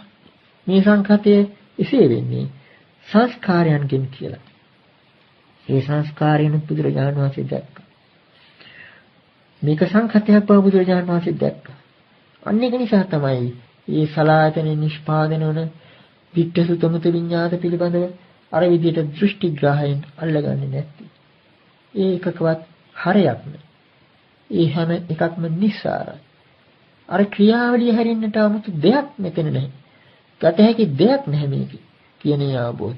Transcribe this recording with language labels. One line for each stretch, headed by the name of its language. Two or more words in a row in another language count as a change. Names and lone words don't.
Sinhala: මේ සංඛතය එසේ වෙන්නේ සංස්කාරයන්ගෙන් කියලා. ඒ සංස්කාරයන් බුදුරජාණන් වහන්සේ දැක්කා. මේක සංඛතයක් බව බුදුරජාණන් වහන්සේ දැක්කා. අන්න ඒක නිසා තමයි මේ සලආයතන නිෂ්පාදන වන
Pali: ditta sutamuta viññāta
Sinhala: පිළිබඳව අර විදිහට දෘෂ්ටිග්‍රාහයෙන් අල්ලගන්නේ නැති. ඒ එකකවත් හරයක් නෑ. ඒ හැම එකක්ම නිස්සාරයි. අර ක්‍රියාවලිය හැරෙන්නට 아무තු දෙයක් මෙතන නැහැ. ගත හැකි දෙයක් නැහැ මේක කියන අවබෝධය.